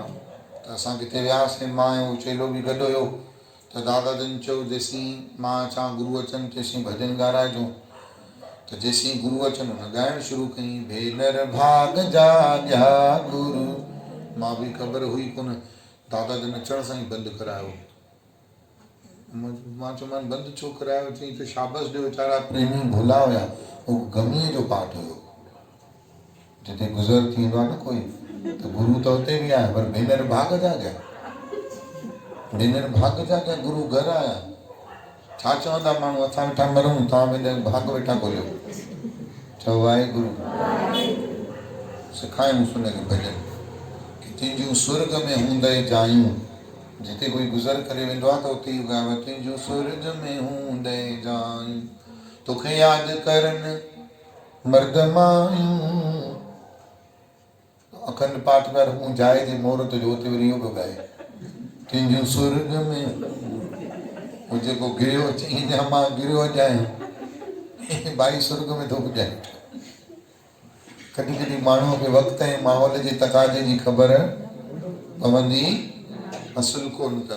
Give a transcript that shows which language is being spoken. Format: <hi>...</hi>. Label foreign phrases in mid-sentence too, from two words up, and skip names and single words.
<sd>त असां किथे वियासीं, मां ऐं चेलो बि गॾु हुयो, त दादा जन चयो जेसीं मां अचां गुरू अचनि तेसीं भॼन ॻाराइजो। त जेसीं गुरू अचनि हुन ॻाइणु शुरू कयईं, भेनर भाग जाॻिया गुरू, मां बि ख़बर हुई कोन, दादा जन अचण सां ई बंदि करायो। मां चयोमांसि बंदि छो करायो? चई त शाबस ॾियो, वीचारा प्रेमी भुला हुया, उहो गमीअ जो पाठ हुयो, जिते गुज़र थींदो आहे न कोई, त गुरू त हुते बि आहे, पर भेनर भाग जाॻिया, भेनर भाग जाॻिया गुरू घर आया। छा चवंदा माण्हू, असां वेठा मरूं, तव्हां पंहिंजा भाग वेठा खोलियो। चओ वाहेगुरू। सेखारियुसि हुनखे भॼन कि तुंहिंजूं स्वर्ग में हूंदे जायूं, जिते कोई गुज़र करे वेंदो आहे त उते ई ॻायो, तुंहिंजूं स्वर्ग में हूंदे जायूं, तोखे यादि करनि मर्द मायूं। अखंड पाठ कर, हूं जाइ जे मुहूर्त जो उते वरी इहो पियो ॻाए, तुंहिंजूं स्वर्ग में, उहो जेको गिरियो, चई मां गिरियो अॼाए, भाई स्वर्ग में थो पुॼाए। कॾहिं कॾहिं माण्हूअ खे वक़्त ऐं माहौल जे तकाजे जी ख़बर पवंदी असुल कोन अथव।</sd>